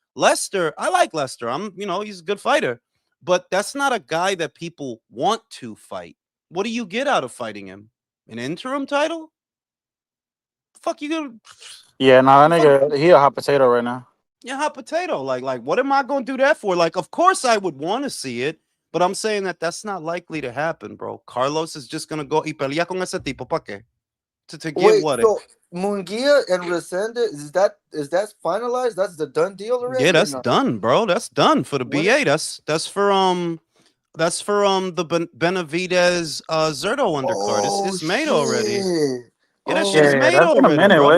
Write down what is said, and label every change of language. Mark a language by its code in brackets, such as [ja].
[en] Lester, I like Lester. He's a good fighter, but that's not a guy that people want to fight. What do you get out of fighting him? An interim title? The fuck you gonna? Yeah, no, that nigga, he a hot potato right now. Yeah, hot potato. Like, what am I going to do that for? Like, of course I would want to see it, but I'm saying that that's not likely to happen, bro. Carlos is just gonna go [es] y pelear con ese tipo, ¿pa qué? [en] To get Wait, what? So Munguia and Resendez, is that finalized? That's the done deal already? Yeah, that's done, bro. That's done for the BA. That's for the Benavidez Zurdo undercard. It's made already. Yeah, that shit is made already, bro.